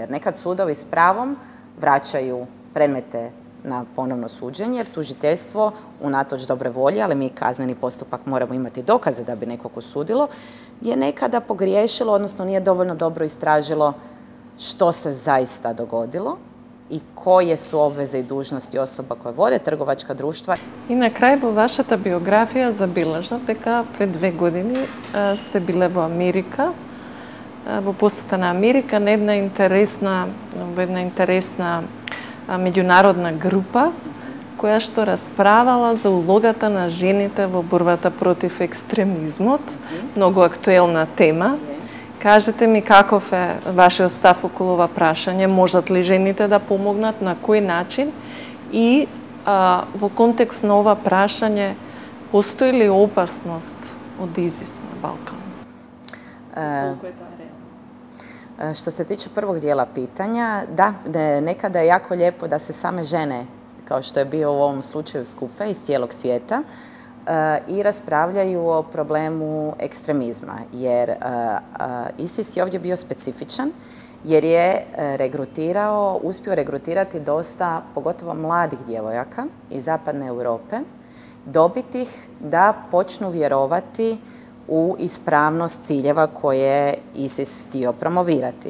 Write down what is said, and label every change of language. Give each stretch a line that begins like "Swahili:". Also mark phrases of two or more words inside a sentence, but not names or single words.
Croatian: Jer nekad sudovi s pravom vraćaju predmete na ponovno suđenje, jer tužiteljstvo, unatoč dobre volje, ali mi kazneni postupak moramo imati dokaze da bi nekog osudilo, je nekada pogriješilo, odnosno nije dovoljno dobro istražilo što se zaista dogodilo i koje su obveze i dužnosti osoba koje vode trgovačka društva.
Macedonian: И на крај во вашата биографија забележав дека пред 2 години сте биле во Америка, во посета на Америка, на една интересна меѓународна група која што расправала за улогата на жените во борбата против екстремизмот. Многу актуелна тема. Кажете ми каков е вашиот став околу ова прашање? Можат ли жените да помогнат, на кој начин? И во контекст на ова прашање, постои ли опасност од ИЗИС на Балкану?
Croatian: Колко je ta realna? Što se tiče prvog dijela pitanja, da, nekada je jako lijepo da se same žene, kao što je bio u ovom slučaju, skupe iz cijelog svijeta i raspravljaju o problemu ekstremizma. Jer ISIS je ovdje bio specifičan jer je uspio regrutirati dosta, pogotovo mladih djevojaka iz zapadne Europe, dobiti ih da počnu vjerovati u ispravnost ciljeva koje ISIS htio promovirati.